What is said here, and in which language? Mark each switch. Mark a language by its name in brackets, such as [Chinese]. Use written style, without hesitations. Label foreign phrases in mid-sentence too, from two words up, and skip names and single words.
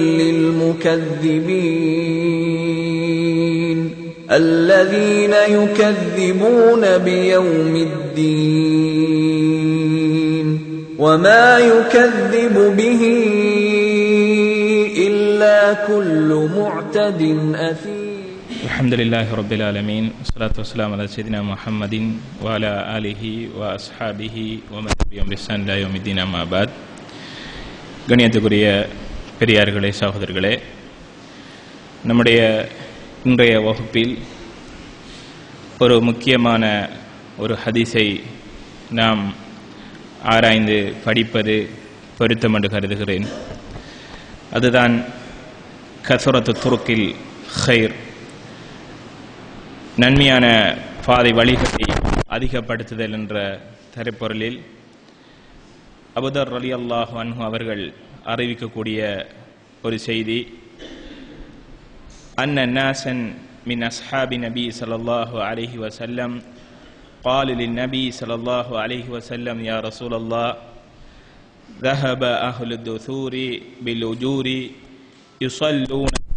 [Arabic] للمكذبين الذين يكذبون بيوم الدين وما يكذب به إلا كل معتد أثيم الحمد لله رب العالمين والصلاة والسلام على سيدنا محمد وعلى آله وأصحابه ومن تبعهم بإحسان إلى يوم الدين أما بعد. [Tamil] கணியத்துக்குரிய பெரியார்களே, சகோதரர்களே, நம்முடைய இன்றைய வகுப்பில் ஒரு முக்கியமான ஒரு ஹதீஸை நாம் ஆராய்ந்து படிப்பது பொருத்தம் என்று கருதுகிறேன். அதுதான் [Arabic] كثرة طرق الخير, [Tamil] நன்மையான பாதை வழிகளை அதிகப்படுத்துதல் என்ற தரப்பொருளில் அபூதர் [Arabic] رضي الله عنه [Tamil] அவர்கள் அறிவிக்கக்கூடிய ஒரு செய்தி. [Arabic] أن ناسا من أصحاب النبي صلى الله عليه وسلم قال للنبي صلى الله عليه وسلم يا رسول الله ذهب أهل الدثور بالأجور يصلون